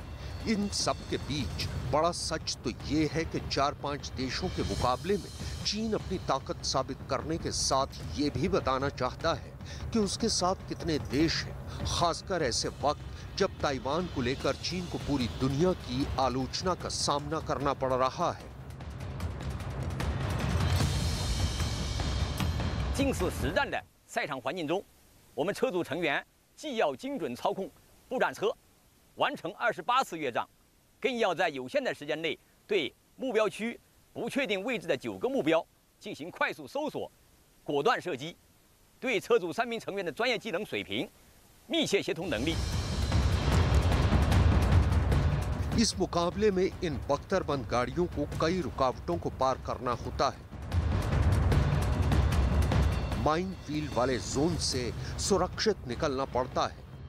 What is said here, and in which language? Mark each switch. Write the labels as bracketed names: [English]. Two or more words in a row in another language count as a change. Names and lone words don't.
[Hindi] इन सब के बीच बड़ा सच तो ये है कि 4-5 देशों के मुकाबले में चीन अपनी ताकत साबित करने के साथ ये भी बताना चाहता है कि उसके साथ कितने देश हैं, खासकर ऐसे वक्त जब ताइवान को लेकर चीन को पूरी दुनिया की आलोचना का सामना करना पड़ रहा है। [Chinese] 近似实战的赛场环境中，我们车组成员既要精准操控步战车，完成28次越障，更要在有限的时间内对目标区不确定位置的9个目标进行快速搜索、果断射击，对车组3名成员的专业技能水平、密切协同能力。 [Hindi] इस मुकाबले में इन बख्तरबंद गाड़ियों को कई रुकावटों को पार करना होता है। [English] mine field [Hindi] वाले जोन से सुरक्षित निकलना पड़ता है।